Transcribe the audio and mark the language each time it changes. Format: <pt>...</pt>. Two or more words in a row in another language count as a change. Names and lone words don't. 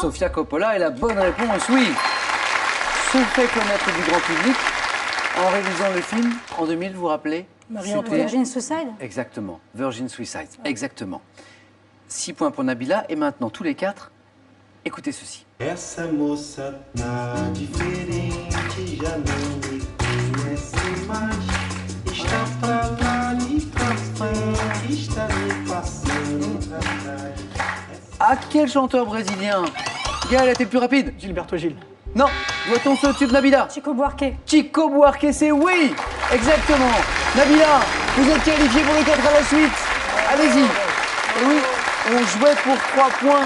<fr>Sofia Coppola est la bonne réponse, oui. Se fait connaître du grand public en réalisant le film en 2000, vous vous rappelez? Marie-Antoinette. Virgin Suicide. Exactement, Virgin Suicide, exactement. 6 points pour Nabila et maintenant tous les 4, écoutez ceci.</fr> <pt>Essa moça tá diferente, já não me conhece mais. Está pra lá e pra frente, está me passando atrás.</pt> <fr>À quel chanteur brésilien Gaël était le plus rapide? Gilberto Gil. Non. Doit-on ce tube, Nabila? Chico Buarque. Chico Buarque, c'est oui. Exactement. Nabila, vous êtes qualifié pour les 4 à la suite. Allez-y. Et oui, on jouait pour 3 points.</fr>